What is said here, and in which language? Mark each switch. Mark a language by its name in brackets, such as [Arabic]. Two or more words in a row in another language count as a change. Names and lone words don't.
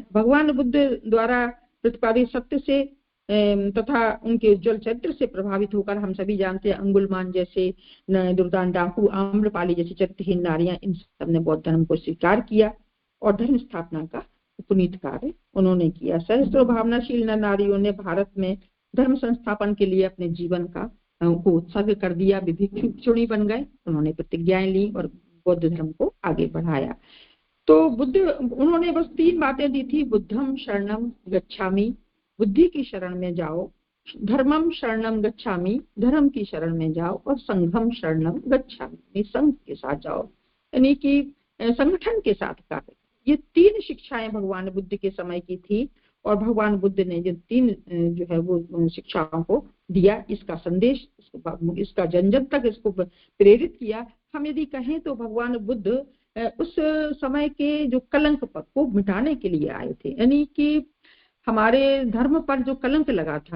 [Hindi] भगवान बुद्ध द्वारा प्रतिपादित सत्य से तथा उनके उज्जवल चरित्र से प्रभावित होकर हम सभी जानते हैं, अंगुलमान जैसे, दुर्दान डाकू, आम्रपाली जैसी चरित्रहीन नारियां, इन सब ने बौद्ध धर्म को स्वीकार किया और धर्म स्थापना का पुनीत कार्य उन्होंने किया। सहस्त्रों भावनाशील नारियों ने भारत में धर्म संस्थापन के लिए अपने जीवन को उत्सर्ग कर दिया। भिक्षुणी बन गए, उन्होंने प्रतिज्ञाएं ली और बौद्ध धर्म को आगे बढ़ाया। तो उन्होंने बस 3 बातें दी थी, [Pali] बुद्धम शरणम गच्छामि, [Hindi] बुद्धि की शरण में जाओ, [Pali] धर्मम शरणम गच्छामि, [Hindi] धर्म की शरण में जाओ, और [Pali] संघम शरणम गच्छामि, [Hindi] संघ के साथ जाओ, यानी कि संगठन के साथ कार्य। ये 3 शिक्षाएं भगवान बुद्ध के समय की थी और भगवान बुद्ध ने जो 3 जो है वो शिक्षाओं को दिया, इसका संदेश, इसका जन जन तक इसको प्रेरित किया। हम यदि कहें तो भगवान बुद्ध उस समय के जो कलंक को मिटाने के लिए आए थे, यानी कि हमारे धर्म पर जो कलंक लगा था।